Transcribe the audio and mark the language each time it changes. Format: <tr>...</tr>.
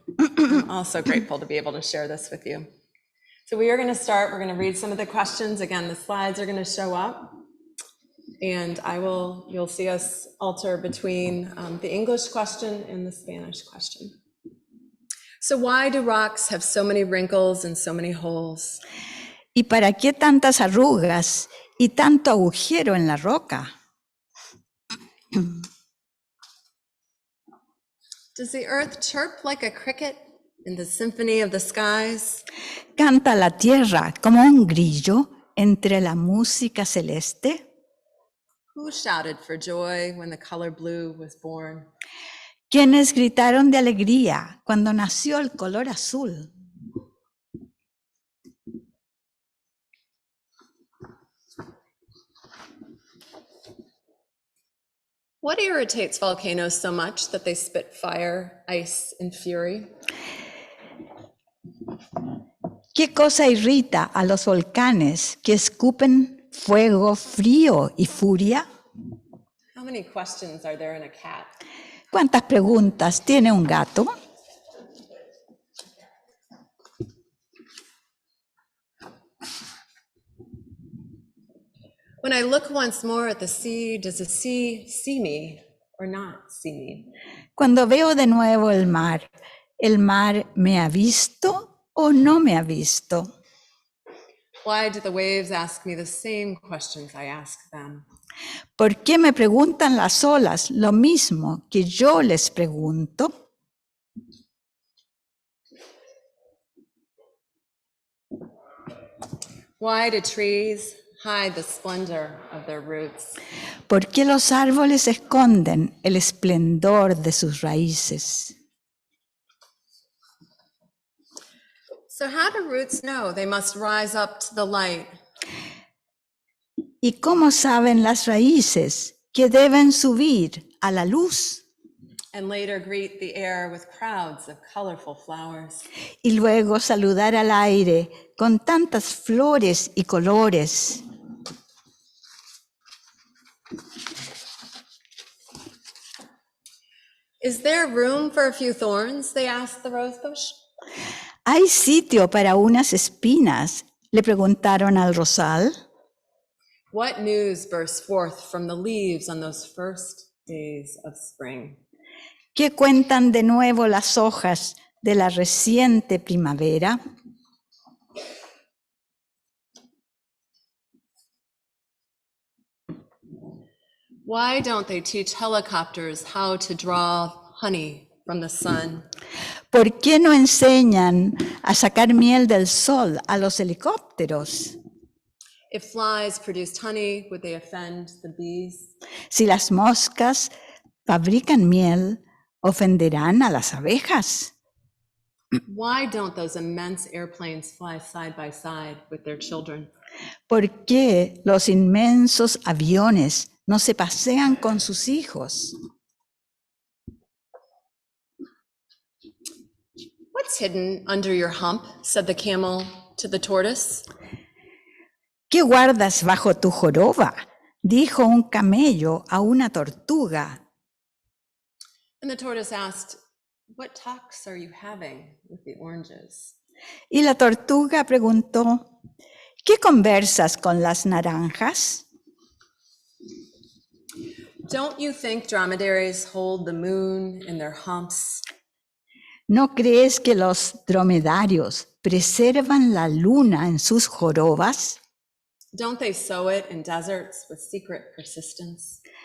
<en>I'm also grateful to be able to share this with you. So we are going to start. We're going to read some of the questions. Again, the slides are going to show up, and you'll see us alter between the English question and the Spanish question. So why do rocks have so many wrinkles and so many holes?</en> <es>¿Y para qué tantas arrugas y tanto agujero en la roca?</es> <en>Does the earth chirp like a cricket in the symphony of the skies?</en> <es>¿Canta la tierra como un grillo entre la música celeste?</es> <en>Who shouted for joy when the color blue was born?</en> <es>¿Quiénes gritaron de alegría cuando nació el color azul?</es> <en>What irritates volcanoes so much that they spit fire, ice, and fury?</en> <es>¿Qué cosa irrita a los volcanes que escupen fuego, frío y furia?</es> <en>How many questions are there in a cat?</en> <es>¿Cuántas preguntas tiene un gato?</es> <en>When I look once more at the sea, does the sea see me or not see me?</en> <es>Cuando veo de nuevo ¿el mar me ha visto o no me ha visto?</es> <en>Why do the waves ask me the same questions I ask them?</en> <es>¿Por qué me preguntan las olas lo mismo que yo les pregunto?</es> <en>Why do trees hide the splendor of their roots?</en> <es>¿Por qué los árboles esconden el esplendor de sus raíces?</es> <en>So how do roots know they must rise up to the light?</en> <es>¿Y cómo saben las raíces que deben subir a la luz?</es> <en>And later greet the air with crowds of colorful flowers.</en> <es>Y luego saludar al aire con tantas flores y colores.</es> <en>Is there room for a few thorns? They asked the rosebush.</en> <es>¿Hay sitio para unas espinas? Le preguntaron al rosal.</es> <en>What news burst forth from the leaves on those first days of spring?</en> <es>¿Qué cuentan de nuevo las hojas de la reciente primavera?</es> <en>Why don't they teach helicopters how to draw honey from the sun?</en> <es>¿Por qué no enseñan a sacar miel del sol a los helicópteros?</es> <en>If flies produced honey, would they offend the bees?</en> <es>Si las moscas fabrican miel, ¿ofenderán a las abejas?</es> <en>Why don't those immense airplanes fly side by side with their children?</en> <es>¿Por qué los inmensos aviones no se pasean con sus hijos?</es> <en>What's hidden under your hump? Said the camel to the tortoise.</en> <es>¿Qué guardas bajo tu joroba? Dijo un camello a una tortuga.</es> <en>And the tortoise asked, what talks are you having with the oranges?</en> <es>Y la tortuga preguntó, ¿qué conversas con las naranjas?</es> <en>Don't you think dromedaries hold the moon in their humps?</en> <es>¿No crees que los dromedarios preservan la luna en sus jorobas?</es> <en>Don't they sow it in deserts with secret persistence?</en>